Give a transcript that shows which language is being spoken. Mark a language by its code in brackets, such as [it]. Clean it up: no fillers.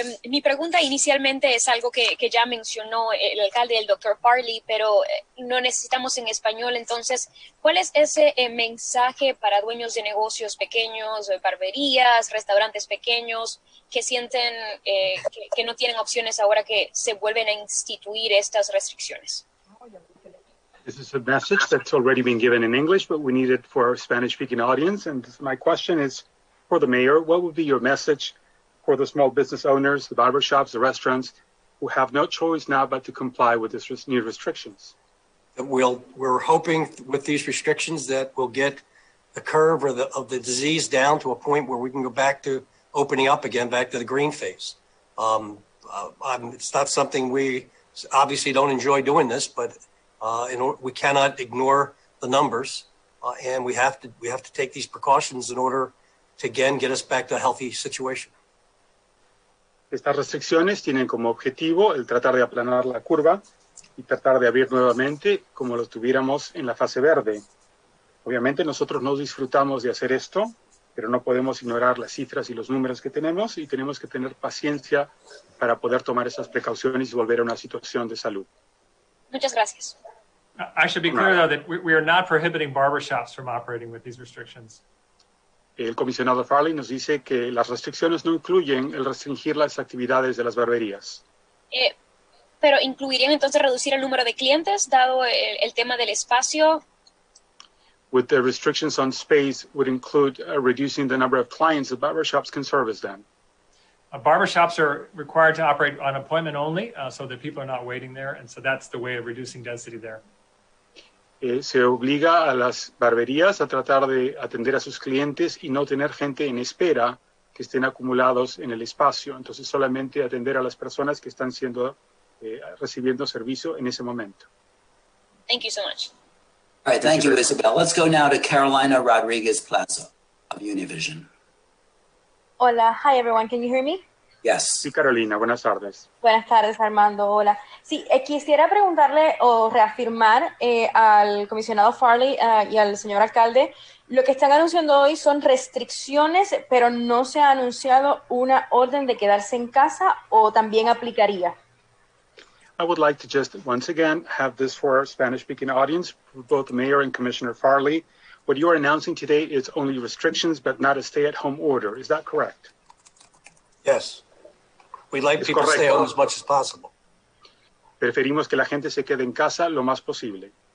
[es] Mi pregunta inicialmente es algo que ya mencionó el alcalde, el doctor Farley, pero no necesitamos en español. Entonces, ¿cuál es ese mensaje para dueños de negocios pequeños, barberías, restaurantes pequeños que sienten que no tienen opciones ahora que se vuelven a instituir estas restricciones? [en] This is a message that's already been given in English, but we need it for our Spanish-speaking audience. And my question is for the mayor, what would be your message for the small business owners, the barbershops, the restaurants, who have no choice now but to comply with these new restrictions? We're hoping with these restrictions that we'll get the curve of the disease down to a point where we can go back to opening up again, back to the green phase. It's not something we obviously don't enjoy doing this, but we cannot ignore the numbers, and we have to take these precautions in order to again get us back to a healthy situation. [es] Estas restricciones tienen como objetivo el tratar de aplanar la curva y tratar de abrir nuevamente como lo estuviéramos en la fase verde. Obviamente nosotros no disfrutamos de hacer esto, pero no podemos ignorar las cifras y los números que tenemos y tenemos que tener paciencia para poder tomar esas precauciones y volver a una situación de salud. Muchas gracias. [en] I should be clear, though, that we are not prohibiting barbershops from operating with these restrictions. [es] El comisionado Farley nos dice que las restricciones no incluyen el restringir las actividades de las barberías. Pero incluirían entonces reducir el número de clientes, dado el tema del espacio. [en] with the restrictions on space would include reducing the number of clients that barbershops can service then. Barbershops are required to operate on appointment only, so that people are not waiting there, and so that's the way of reducing density there. [es] Se obliga a las barberías a tratar de atender a sus clientes y no tener gente en espera que estén acumulados en el espacio. Entonces solamente atender a las personas que están recibiendo servicio en ese momento. [en] Thank you so much. All right, thank you, Isabel. Let's go now to Carolina Rodriguez Plaza of Univision. [es] Hola, [en] hi everyone, can you hear me? Yes. [es] Sí, Carolina, buenas tardes. Buenas tardes, Armando, hola. Sí, quisiera preguntarle o reafirmar al comisionado Farley y al señor alcalde, lo que están anunciando hoy son restricciones, pero no se ha anunciado una orden de quedarse en casa o también aplicaría. [en] I would like to just once again have this for our Spanish-speaking audience, both the mayor and Commissioner Farley. What you are announcing today is only restrictions, but not a stay-at-home order. Is that correct? Yes. We'd like people to stay home as much as possible. [es] Preferimos que la gente se quede en casa lo más posible.